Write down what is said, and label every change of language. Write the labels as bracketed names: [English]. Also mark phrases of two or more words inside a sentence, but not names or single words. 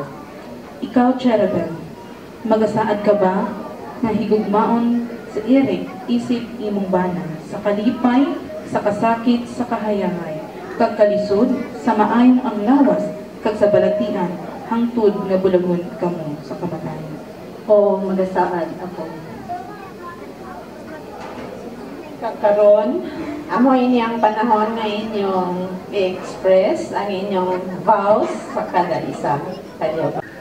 [Hiligaynon] Ikaw, Cheribel, magasaad ka ba nga higugmaon sa Ire, isip imong bana, sa kalipay, sa kasakit, sa kahayahay, kag kalisod, sa maayong ang lawas, kag sa balatian, hangtod nga bulagon kamo sa kamatayon. Oo, magasaad ako. Kakaroon, amoy niyang panahon na inyong i-express ang inyong vows sa kada isa. Kanya.